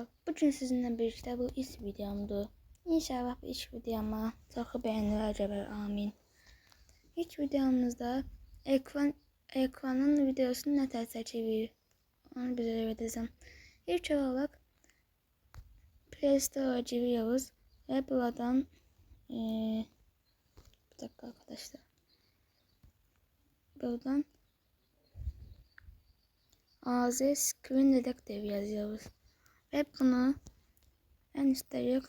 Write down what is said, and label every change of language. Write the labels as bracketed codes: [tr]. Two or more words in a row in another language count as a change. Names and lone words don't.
[az] Bugün sizinlə birlikdə bu ilk videomdur. İnşallah bu ilk videoma çoxu bəyəniləcək, amin. İlk videomuzda ekranın videosunu nə tər çəkirik, onu bizə öyrədəcəm. [tr] İlk olaraq Play Store'a giriyoruz və buradan bir dakika arkadaşlar. Buradan AZ Screen Reader yazıyoruz. Ve bunu en üstte yok.